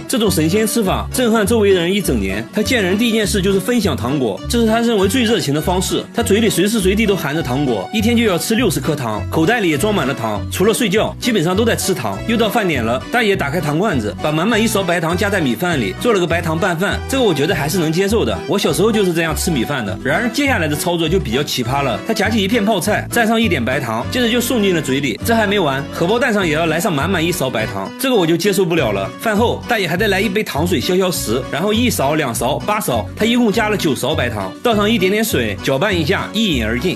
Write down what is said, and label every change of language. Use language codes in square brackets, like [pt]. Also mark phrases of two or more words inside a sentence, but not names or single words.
[zh] 這種神仙吃法震撼周圍人一整年。他見人第一件事就是分享糖果，這是他認為最熱情的方式。他嘴裡隨時隨地都含着糖果，一天就要吃60顆糖，口袋裡也裝滿了糖，除了睡覺基本上都在吃糖。又到飯點了，大爺打開糖罐子，把滿滿1勺白糖加在米飯裡，做了個白糖拌飯，這個我覺得還是能接受的，我小時候就是這樣吃米飯的。然而接下來的操作就比較奇葩了，他夾起一片泡菜，蘸上一點白糖，接着就送進了嘴裡。這還沒完，荷包蛋上也要來上滿滿1勺白糖，這個我就接受不了了。飯後大爺還得來一杯糖水消消食，然後1勺、2勺、8勺，他一共加了9勺白糖，倒上一點點水，攪拌一下，一飲而盡。